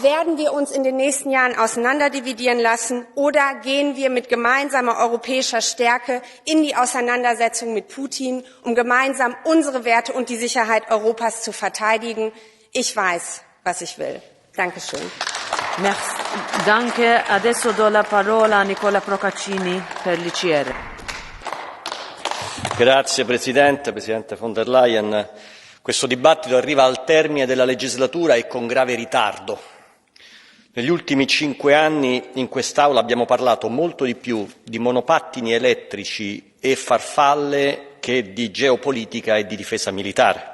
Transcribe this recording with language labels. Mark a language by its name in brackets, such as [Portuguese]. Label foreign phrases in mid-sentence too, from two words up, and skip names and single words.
[German] Werden wir uns in den nächsten Jahren auseinanderdividieren lassen oder gehen wir mit gemeinsamer europäischer Stärke in die Auseinandersetzung mit Putin, um gemeinsam unsere Werte und die Sicherheit Europas zu verteidigen? Ich weiß, was ich will. Dankeschön. Merci. Danke. [Italian] Adesso do la parola a Nicola Procaccini per l'ICR. Grazie Presidente von der Leyen. Questo dibattito arriva al termine della legislatura e con grave ritardo. Negli ultimi 5 anni in quest'Aula abbiamo parlato molto di più di monopattini elettrici e farfalle che di geopolitica e di difesa militare.